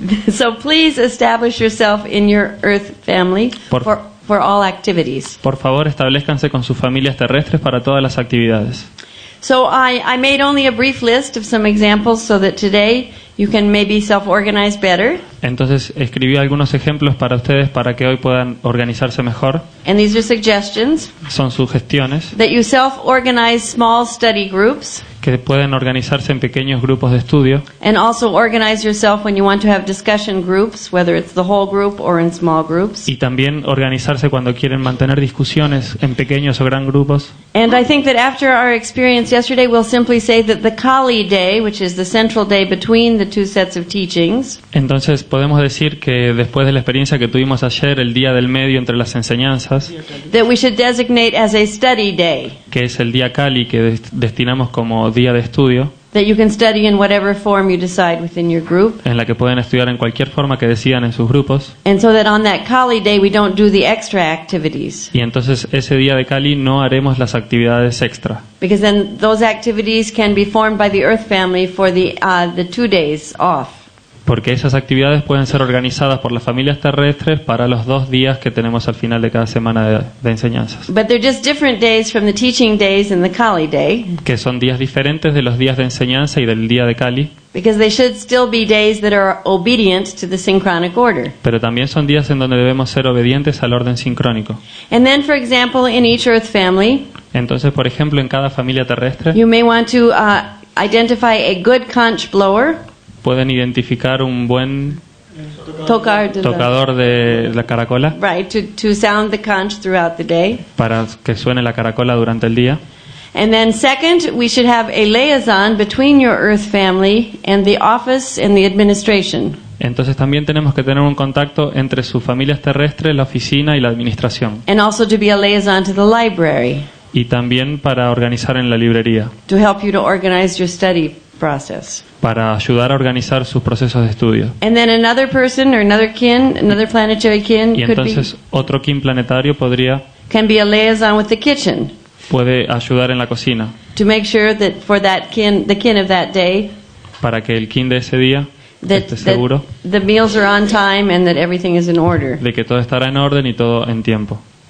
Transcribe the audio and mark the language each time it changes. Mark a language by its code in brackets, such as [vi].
[en] So please establish yourself in your Earth family [es] Por- [en] for all activities. [es] Por favor, establezcanse con sus familias terrestres para todas las actividades. [en] So I made only a brief list of some examples so that today you can maybe self-organize better. [es] Entonces escribí algunos ejemplos para ustedes para que hoy puedan organizarse mejor. [en] And these are suggestions [es] Son sugestiones [en] that you self-organize small study groups [es] que pueden organizarse en pequeños grupos de estudio [en] and also organize yourself when you want to have discussion groups, whether it's the whole group or in small groups. [es] y también organizarse cuando quieren mantener discusiones en pequeños o gran grupos. [en] And I think that after our experience yesterday, we'll simply say that the Kali day, which is the central day between the 2 sets of teachings, [es] Entonces podemos decir que después de la experiencia que tuvimos ayer, el día del medio entre las enseñanzas, [en] that we should designate as a study day, [es] que es el día Kali que destinamos como día de estudio, [en] that you can study in whatever form you decide within your group. [es] en la que pueden estudiar en cualquier forma que decidan en sus grupos. [en] And so that on that Kali day, we don't do the extra activities, [es] Y entonces ese día de Kali no haremos las actividades extra, [en] because then those activities can be formed by the Earth family for the 2 days off. [es] porque esas actividades pueden ser organizadas por las familias terrestres para los 2 días que tenemos al final de cada semana de enseñanzas, [en] But they're just different days from the teaching days and the Kali day, [es] que son días diferentes de los días de enseñanza y del día de Kali, [en] because they should still be days that are obedient to the synchronic order. [es] pero también son días en donde debemos ser obedientes al orden sincrónico. [en] And then, for example, in each Earth family, [es] Entonces, por ejemplo, en cada familia terrestre [en] you may want to identify a good conch blower, [es] pueden identificar un buen tokar, tocador de la caracola [en] right, to sound the conch throughout the day. [es] para que suene la caracola durante el día. [en] And then second, we should have a liaison between your Earth family and the office and the administration. [es] Entonces también tenemos que tener un contacto entre sus familias terrestres, la oficina y la administración. [en] And also to be a liaison to the library, [es] Y también para organizar en la librería, [en] to help you to organize your study process. [es] para ayudar a organizar sus procesos de estudio. [en] And then another person or another kin, another planetary kin [es] Y entonces otro kin planetario [en] can be a liaison with the kitchen [es] puede ayudar en la cocina, [en] to make sure that for that kin, the kin of that day, [es] para que el kin de ese día [en] that, [es] esté seguro [en] that the meals are on time and that everything is in order. [es] de que todo estará en orden y todo en tiempo.